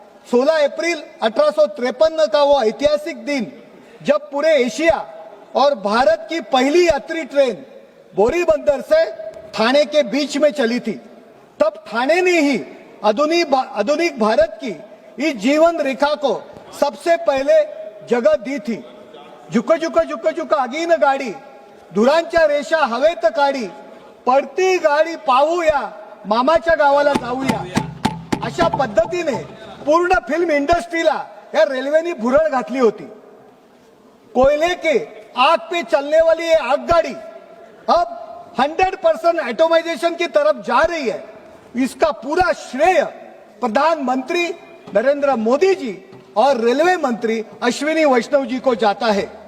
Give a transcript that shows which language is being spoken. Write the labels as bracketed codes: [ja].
[hi] 16 अप्रैल 1853 का वो ऐतिहासिक दिन जब पूरे एशिया और भारत की पहली यात्री ट्रेन बोरीबंदर से ठाणे के बीच में चली थी। तब ठाणे ने ही आधुनिक भारत की इस जीवन रेखा को सबसे पहले जगह दी थी। [mr] झुक आगीन गाडी, धुरांच्या रेषा हवेत काढी, पडती गाडी पाहूया, मामाच्या गावाला जाऊया, अशा पद्धतीने पूर्ण फिल्म इंडस्ट्रीला या रेल्वेनी भुरळ घातली होती। [hi] कोयले के आग पे चलने वाली ये आगगाड़ी अब 100% ऑटोमाइजेशन की तरफ जा रही है। इसका पूरा श्रेय प्रधानमंत्री नरेंद्र मोदी जी और रेलवे मंत्री अश्विनी वैष्णव जी को जाता है।